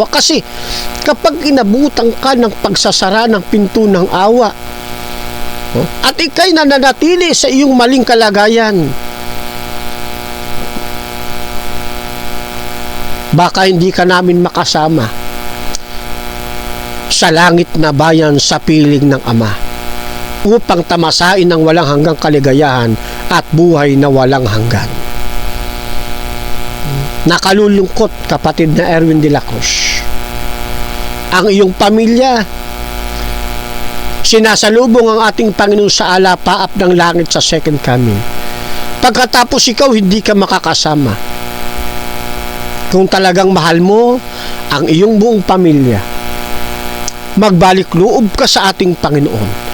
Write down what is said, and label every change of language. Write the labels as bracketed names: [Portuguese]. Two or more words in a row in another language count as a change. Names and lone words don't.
[Filipino] Kasi kapag inabutan ka ng pagsasara ng pinto ng awa at ikay nananatili sa iyong maling kalagayan, baka hindi ka namin makasama sa langit na bayan sa piling ng Ama upang tamasain ng walang hanggang kaligayahan at buhay na walang hanggan. Nakalulungkot, kapatid na Erwin de la Cruz, ang iyong pamilya sinasalubong ang ating Panginoon sa alapaap ng langit sa [English] second coming. [Filipino] Pagkatapos ikaw hindi ka makakasama. Kung talagang mahal mo ang iyong buong pamilya, magbalik loob ka sa ating Panginoon.